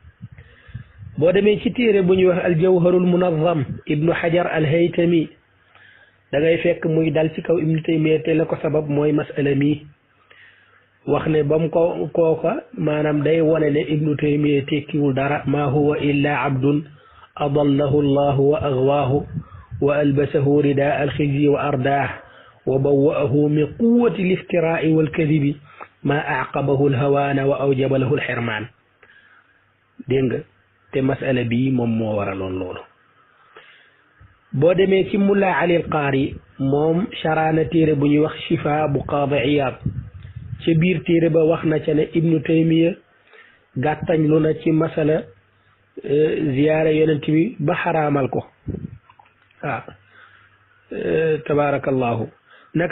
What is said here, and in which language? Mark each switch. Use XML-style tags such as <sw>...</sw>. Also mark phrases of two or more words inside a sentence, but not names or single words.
<wo>boo demee ci téere bu ñuy wax al-Jawharul Munazzam Ibnu Hajar al-Haytami da ngay fekk muy dal ci kaw Ibnu Taymiya te la ko sabab mooy masala mi wax ne bam ko kooka maanaam day wone ne Ibnu Taymiya tekkiwul dara</wo> <ar>ما هو إلا عبد أضله الله وأغواه وألبسه رداء الخزي وأرداه وبوأه من قوة الافتراء والكذب ما أعقبه الهوان وأوجب له الحرمان</ar> <wo>dégg nga te masala bii moom moo waraloon loolu boo demee ci Mulla Ali al-Qaari moom sharaana téere bu ñuy wax Shifaa bu Qaadi Iyaad ca biir téere ba wax na ca ne Ibnu Taymiya gàttañ lu na ci masala ziyaara yonent bi ba xaraamal ko waaw tabaarakallahu naka</wo>